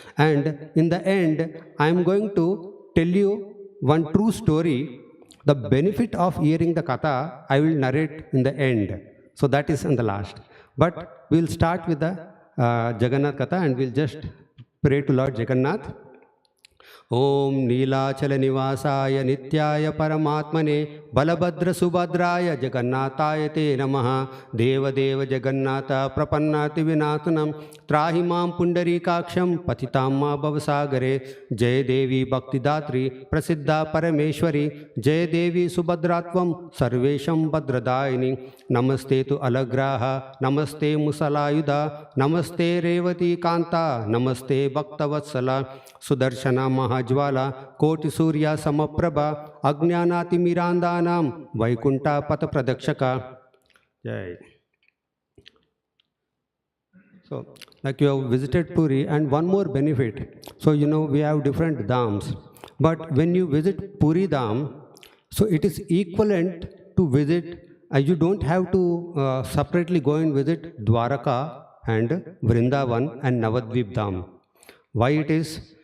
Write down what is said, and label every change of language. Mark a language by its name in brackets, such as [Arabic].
[English] And in the end, I am going to tell you one true story. The benefit of hearing the Katha, I will narrate in the end. So that is in the last. But we will start with the Jagannath Katha, and we will just pray to Lord Jagannath. [Sanskrit] ओम नीलाचल निवासाय नित्याय परमात्मने बलभद्र सुभद्राय जगन्नाथाय ते नमः। देवदेव जगन्नाथ प्रपन्नाति विनाशनम त्राहि मां पुंडरीकाक्षं पतितां मा भवसागरे। जय देवी भक्तिदात्री प्रसिद्धा परमेश्वरी, जय देवी सुभद्रात्वं सर्वेशं भद्रदायिनी। नमस्ते तु अलग्राह, नमस्ते मुसलायुधा, नमस्ते रेवती कांता, नमस्ते भक्तवत्सला। सुदर्शना महाज्वाला कोटि सूर्या समप्रभा, अज्ञानातिमिरान्धानां वैकुंठा पथ प्रदक्षका। Jai. [English] So, like you have visited Puri, and one more benefit. So, we have different dhams, but when you visit Puri Dham, so it is equivalent to visit. You don't have to separately go and visit Dwaraka and Vrindavan and Navadvip Dham. Why it is?